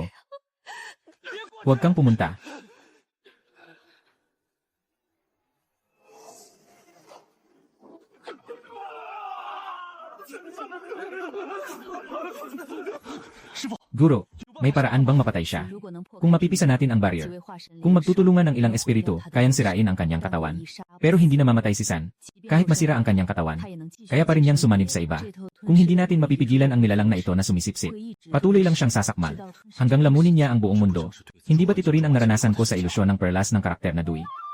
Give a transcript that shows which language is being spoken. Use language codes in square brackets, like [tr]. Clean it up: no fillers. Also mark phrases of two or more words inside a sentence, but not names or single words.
[tl] Huwag kang pumunta. Guro, may paraan bang mapatay siya? [zh] 如果能破 [tl] Kung mapipisa natin ang [zh] 几 [tl] barrier, [zh] 位化身 [tl] kung magtutulungan ng ilang espiritu, kayang sirain ang kanyang katawan. Pero hindi na mamatay si San, kahit masira ang kanyang katawan. Kaya pa rin niyang sumanib sa iba. Kung hindi natin mapipigilan ang nilalang na ito na sumisipsip, patuloy lang siyang sasakmal, hanggang lamunin niya ang buong mundo. Hindi ba't ito rin ang naranasan ko sa ilusyon ng perlas ng karakter na Dui?